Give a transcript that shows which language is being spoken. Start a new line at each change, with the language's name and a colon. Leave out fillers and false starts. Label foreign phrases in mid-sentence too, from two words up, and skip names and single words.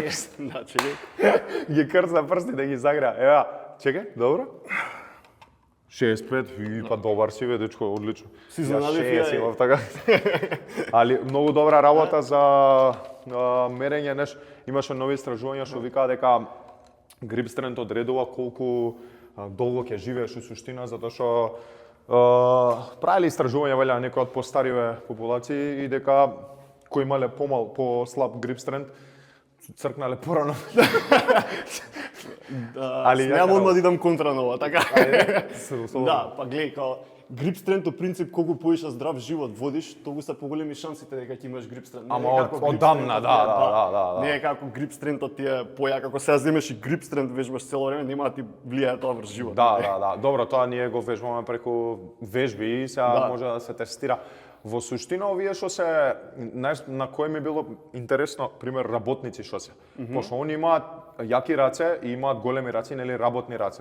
Macedonian: Да, чекај. Ги крца прсти да ги загреа. Ева, чекај, добро. 65, и па добар си, бе, дечко, одлично. Си изненадив ја. Така. Али многу добра работа за мерење, неш, имаше нови истражувања што викаа дека
English: grip strength
Macedonian: одредува колку долго ќе живееш у суштина, затоа што правили истражувања валја некои од постариве популации и дека кои имале по-слаб
English: grip strength
Macedonian: цркнале порано. Немам одма да идам контра на ова, така? Да, па гледај, као
English: grip strength
Macedonian: принцип колку поише здрав живот водиш, толку се поголеми шансите дека ќе имаш
English: grip strength.
Macedonian: Ама одамна, да. Не е како
English: grip strength
Macedonian: ти е појак, ако сега земеш и
English: grip strength
Macedonian: вежбаш цело време, нема да ти влијае тоа врз живот. Да. Добро, тоа ние го вежбаме преку вежби и сега може да се тестира. Во суштина овие што се, знаеш, на кој ми било интересно, пример работници што се. Пошто они имаат јаки раце и имаат големи раце, нели работни раце.